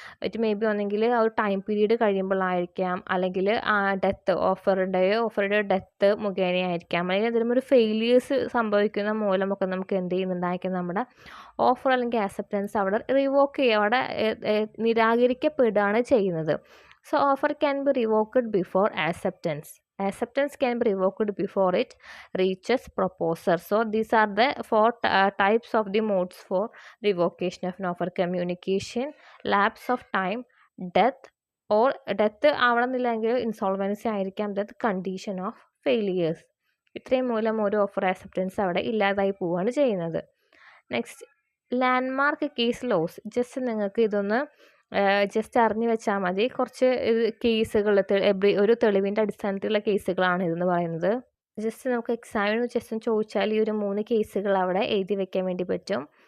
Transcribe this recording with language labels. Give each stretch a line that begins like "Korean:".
English: it may be
Malayalam: ഒന്നെങ്കിൽ ആ ഒരു ടൈം പീരീഡ് കഴിയുമ്പോഴായിരിക്കാം, അല്ലെങ്കിൽ ഓഫറുടെ ഡെത്ത് മുഖേനയായിരിക്കാം, അല്ലെങ്കിൽ എന്തെങ്കിലും ഒരു ഫെയിലിയേഴ്സ് സംഭവിക്കുന്ന മൂലമൊക്കെ നമുക്ക് എന്ത് ചെയ്യുന്നുണ്ടായിരിക്കും, നമ്മുടെ ഓഫർ അല്ലെങ്കിൽ ആക്സെപ്റ്റൻസ് അവിടെ റിവോക്ക് ചെയ്യുക, അവിടെ നിരാകരിക്കപ്പെടുകയാണ് ചെയ്യുന്നത്.
English: So offer can be revoked before acceptance. Acceptance can be revoked before it reaches proposer. So these are the four types of the modes for revocation of an offer: communication, lapse of time, death, or death
Malayalam: ആവണമെന്നില്ലെങ്കിൽ insolvency ആയിരിക്കാം,
English: death, condition of failures.
Malayalam: ഇത്രയും മൂലം ഒരു offer acceptance അവിടെ ഇല്ലാതായി പോവുകയാണ് ചെയ്യുന്നത്. Next, landmark case loss. Just നിങ്ങൾക്ക് ഇതൊന്ന് ജസ്റ്റ് അറിഞ്ഞു വെച്ചാൽ മതി. കുറച്ച് കേസുകൾ, ഒരു തെളിവിൻ്റെ അടിസ്ഥാനത്തിലുള്ള കേസുകളാണ് ഇതെന്ന് പറയുന്നത്. ജസ്റ്റ് നമുക്ക് എക്സാമിന് ജസ്റ്റ് ചോദിച്ചാൽ ഈ ഒരു 3 കേസുകൾ അവിടെ എഴുതി വെക്കാൻ വേണ്ടി പറ്റും.